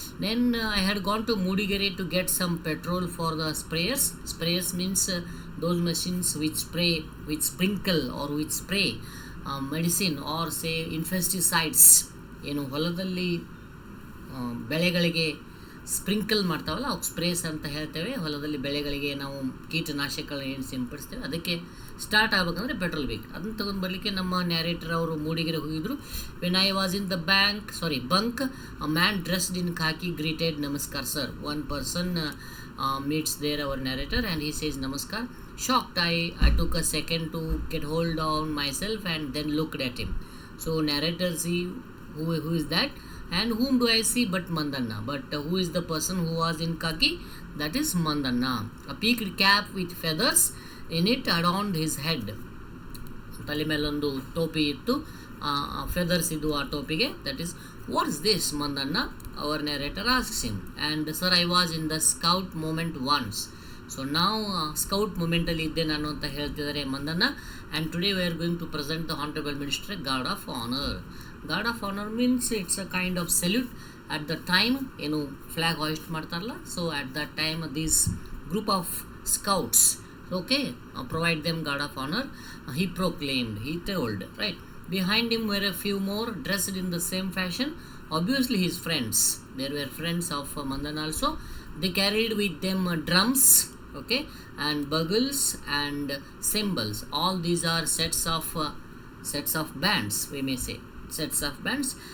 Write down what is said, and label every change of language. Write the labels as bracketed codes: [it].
[en] Then I had gone to Mudigere to get some petrol for the sprayers. Sprayers means those machines which spray, which sprinkle or which spray medicine or say infesticides, [kn] ಏನು ಹೊಲದಲ್ಲಿ ಬೆಳೆಗಳಿಗೆ sprinkle ಮಾಡ್ತಾವಲ್ಲ, ಅವು sprays ಅಂತ ಹೇಳ್ತೇವೆ. ಹೊಲದಲ್ಲಿ ಬೆಳೆಗಳಿಗೆ ನಾವು ಕೀಟನಾಶಕಗಳನ್ನ ಏನು ಸಿಂಪಡಿಸ್ತೇವೆ, ಅದಕ್ಕೆ ಸ್ಟಾರ್ಟ್ ಆಗಬೇಕಂದ್ರೆ ಪೆಟ್ರೋಲ್ ಬೇಕು. ಅದನ್ನು ತೊಗೊಂಡು ಬರಲಿಕ್ಕೆ ನಮ್ಮ ನ್ಯಾರೇಟರ್ ಅವರು ಮೂಡಿಗೆರೆ ಹೋಗಿದ್ರು. [en] when I was in the bunk, a man dressed in khaki greeted [kn] ನಮಸ್ಕಾರ sir. [en] One person meets there our narrator, and he says namaskar. Shocked, I took a second to get hold on myself and then looked at him. So narrator see who is that, and whom do I see but Mandanna. But who is the person who was in khaki? That is Mandanna. A peaked cap with feathers in it adorned his head. [kn] ತಲೆ ಮೇಲೊಂದು ಟೋಪಿ ಇತ್ತು, feathers ಇದು ಆ ಟೋಪಿಗೆ. [en] That is what is this Mandanna? Our narrator asks him, and sir, I was in the scout movement once. [kn] So ನಾವು scout ಮೂಮೆಂಟಲ್ಲಿ ಇದ್ದೆ ನಾನು ಅಂತ ಹೇಳ್ತಿದ್ದಾರೆ ಮಂದನ್ನ. [en] And today we are going to present the honourable minister guard of honour. Guard of honour means it's a kind of salute at the time, [kn] ಏನು flag hoist ಮಾಡ್ತಾರಲ್ಲ. [en] So at that time these group of scouts, okay, provide them guard of honor. He proclaimed, he told, right? Behind him were a few more dressed in the same fashion, obviously his friends. There were friends of Mandan also. They carried with them drums, okay, and bugles and cymbals. All these are sets of bands, we may say, sets of bands.